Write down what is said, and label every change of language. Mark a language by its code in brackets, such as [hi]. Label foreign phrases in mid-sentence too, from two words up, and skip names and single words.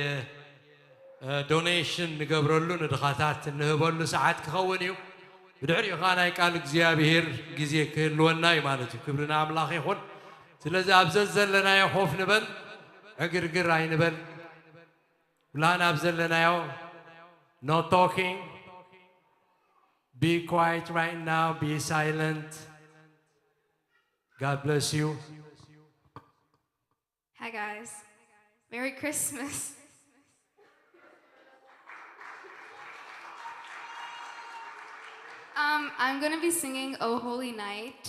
[ti] ዶኔሽን ንገብረሉ ንድኻታት ንህበሉ ሰዓት ክኸውን እዩ ብድሕሪኡ ኸ ናይ ቃል እግዚኣብሔር ግዜ ክህልወና እዩ ማለት እዩ ክብርና ኣምላኽ ይኹን ስለዚ ኣብዚ ዘለናዮ ኾፍ ንበል ዕግርግር ኣይንበል ብላን ኣብ ዘለናዮ [en] no talking. Be quiet right now. Be silent. God bless you. Hi guys. Merry Christmas. I'm going to be singing Oh Holy Night.